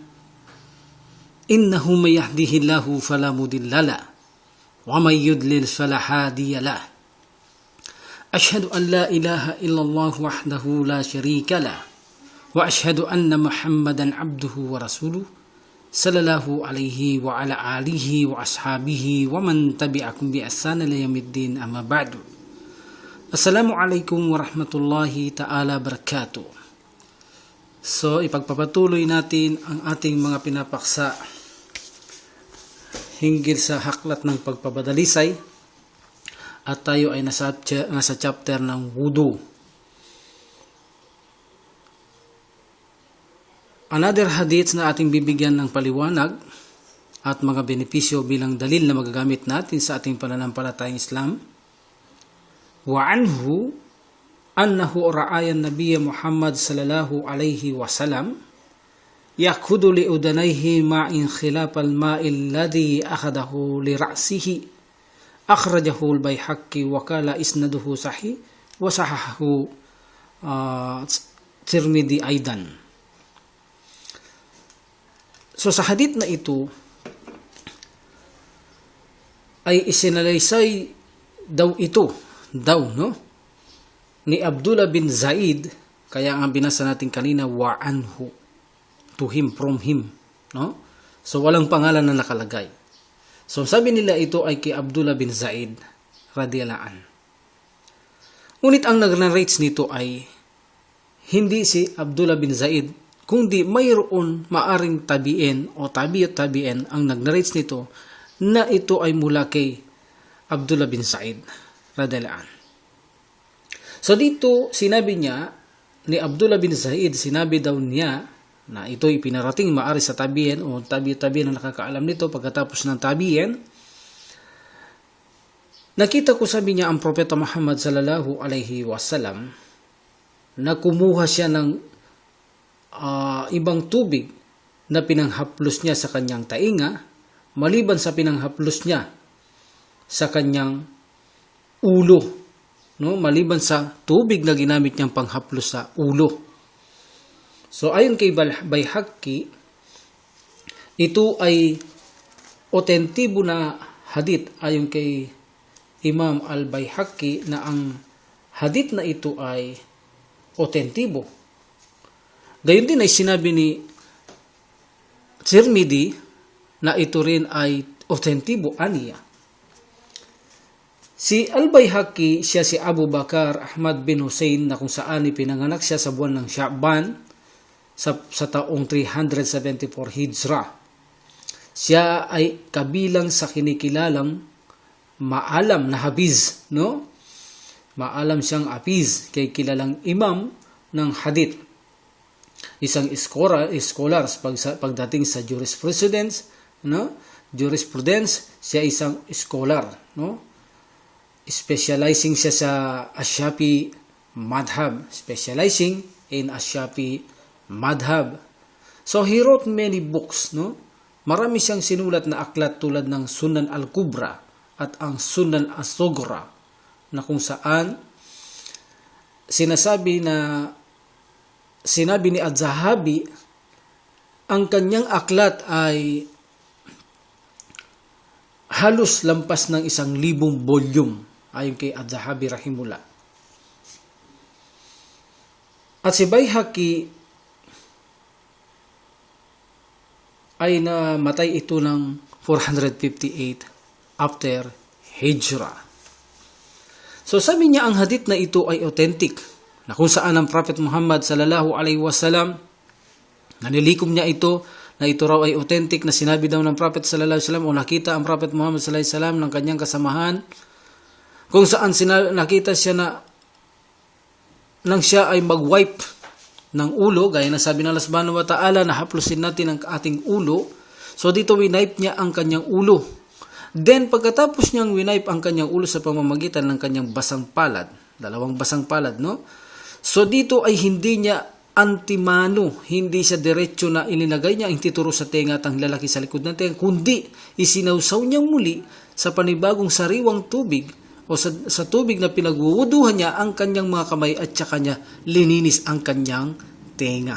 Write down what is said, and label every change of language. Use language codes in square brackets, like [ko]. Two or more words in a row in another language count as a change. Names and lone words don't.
[ar] إنه من يهده الله فلا مضل له ومن يضلل فلا هادي له أشهد أن لا إله إلا الله وحده لا شريك له وأشهد أن محمدا عبده ورسوله صلى الله عليه وعلى آله وأصحابه ومن تبعكم بإحسان إلى يوم الدين أما بعد. السلام عليكم ورحمة الله تعالى بركاته. [tl] So ipagpapatuloy natin ang ating mga pinapaksa hinggil sa haklat ng pagpabadalisay at tayo ay nasa chapter ng wudu. Another hadith na ating bibigyan ng paliwanag at mga benepisyo bilang dalil na magagamit natin sa ating pananampalatayang Islam. [ar] وعنه أنه رأى النبي محمد صلى الله عليه وسلم يأخذ لأذنيه ماء خلاف الماء الذي أخذه لرأسه أخرجه البيهقي وقال إسناده صحيح وصححه الترمذي أيضا. [tl] So sa hadith na ito ay isinalaysay daw ni Abdullah bin Zaid, kaya ang binasa natin kanina [ar] وعنه, [en] to him, from him, no? [tl] So walang pangalan na nakalagay. So sabi nila ito ay kay Abdullah bin Zaid [ar] رضي الله عن. [tl] Ngunit ang nag-narrates nito ay hindi si Abdullah bin Zaid, kundi mayroon maaring tabiin o tabi'in ang nag-narrates nito na ito ay mula kay Abdullah bin Zaid [ar] رضي الله عن. [tl] So dito sinabi niya ni Abdullah bin Zaid, sinabi daw niya na ito ay pinarating maari sa tabi'in o tabi'in na nakakaalam nito pagkatapos ng tabi'in. Nakita ko, sabi niya, ang Propeta Muhammad [ar] صلى الله عليه وسلم [tl] na kumuha siya ng ibang tubig na pinanghaplos niya sa kanyang tainga, maliban sa pinanghaplos niya sa kanyang ulo, no? Maliban sa tubig na ginamit niyang panghaplos sa ulo. So ayon kay Baihaqi, ito ay otentibo na hadith ayon kay Imam al-Baihaqi na ang hadith na ito ay otentibo. Gayon din ay sinabi ni Tirmidhi na ito rin ay otentibo aniya. Si Al-Baihaqi, siya si Abu Bakar Ahmad bin Hussein, na kung saan ipinanganak siya sa buwan ng Sha'ban sa taong 374 Hijra. Siya ay kabilang sa kinikilalang maalam na hafiz, no? Maalam siyang hafiz, kay kilalang imam ng hadith. Isang scholar pagdating sa jurisprudence, no? Siya isang scholar, no? [en] Specializing [tl] siya sa [en] Ashafi madhab, specializing in Ashafi madhab. So he wrote many books, no? [tl] Marami siyang sinulat na aklat tulad ng Sunan al-Kubra at ang Sunan as-Sughra, na kung saan sinabi ni Az-Zahabi ang kanyang aklat ay halos lampas ng 1,000 volume ayon kay Az-Zahabi rahimullah. At si Baihaqi ay namatay ito ng 458 after Hijra. So sabi niya ang hadith na ito ay authentic, na kung saan ang Prophet Muhammad [ar] صلى الله عليه وسلم, [tl] nanilikom niya ito, na ito raw ay authentic, na sinabi daw ng Prophet [ar] صلى الله عليه وسلم [tl] o nakita ang Prophet Muhammad [ar] صلى الله عليه وسلم [tl] ng kanyang kasamahan, kung saan nakita siya na nang siya ay mag-wipe ng ulo, gaya na sabi ng Allah [ar] سبحانه وتعالى [tl] na haplusin natin ang ating ulo. So dito winipe niya ang kanyang ulo. Then pagkatapos niyang winipe ang kanyang ulo sa pamamagitan ng kanyang basang palad, dalawang basang palad, no? So dito ay hindi niya antimano, hindi siya diretso na ilinagay niya ang tituro sa tenga at ang lalaki sa likod ng tenga, kundi isinawsaw niyang muli sa panibagong sariwang tubig o sa tubig na pinagwuwuduhan niya ang kanyang mga kamay at saka niya lininis ang kanyang tenga.